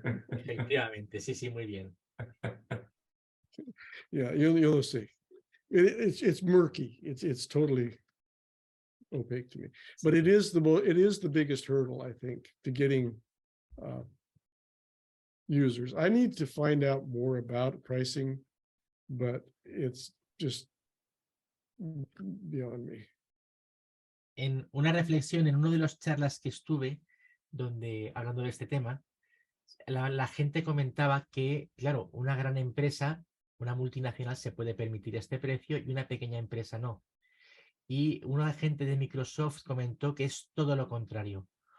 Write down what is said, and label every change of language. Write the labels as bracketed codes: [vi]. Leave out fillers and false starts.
[es] Efectivamente, sí, muy bien. [en] Yeah, you'll see. It's murky. It's totally opaque to me. But it is the biggest hurdle, I think, to getting users. I need to find out more about pricing, but it's just beyond me. [es] En una reflexión, en uno de los charlas que estuve, donde hablando de este tema, la gente comentaba que, claro, una gran empresa, una multinacional se puede permitir este precio y una pequeña empresa no. Y un agente de Microsoft comentó que es todo lo contrario.